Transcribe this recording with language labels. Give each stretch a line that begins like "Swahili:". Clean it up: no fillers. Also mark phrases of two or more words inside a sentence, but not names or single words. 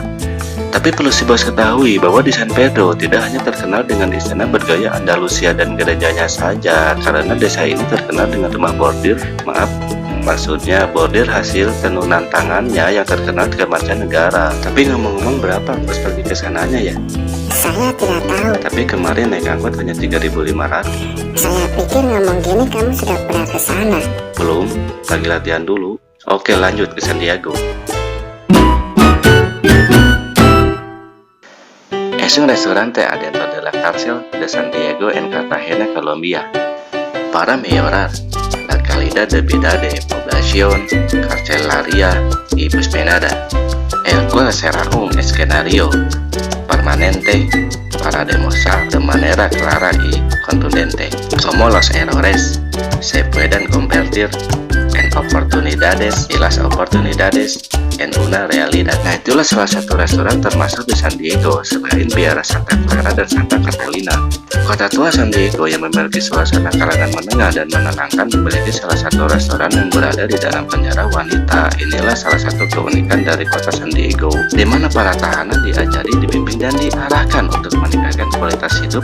Indonesian: Tapi perlu si bos ketahui bahwa di San Pedro tidak hanya terkenal dengan istana bergaya Andalusia dan gerejanya saja, karena desa ini terkenal dengan rumah bordir, maksudnya bordir hasil tenunan tangannya yang terkenal ke mancanegara. Tapi ngomong-ngomong berapa bos pergi ke sananya ya? Saya tidak tahu. Tapi kemarin naik angkot hanya 3.500. Saya pikir ngomong gini kamu sudah pernah ke sana. Belum, lagi latihan dulu. Oke, lanjut ke San Diego.
Spanish: Es un restaurante adentro de la cárcel de San Diego en Cartagena, Colombia. Para mejorar la calidad de vida de población carcelaria y penada, el cual será un escenario permanente para demostrar de manera clara y contundente cómo los errores se pueden convertir en oportunidades y las oportunidades en una realidad.
Indonesian: Nah, itulah salah satu restoran termasuk di San Diego selain Biara Santa Clara dan Santa Catalina. Kota tua San Diego yang memiliki suasana kalangan menengah dan menenangkan memiliki salah satu restoran yang berada di dalam penjara wanita. Inilah salah satu keunikan dari kota San Diego, di mana para tahanan diajari, dibimbing, dan diarahkan untuk meningkatkan kualitas hidup.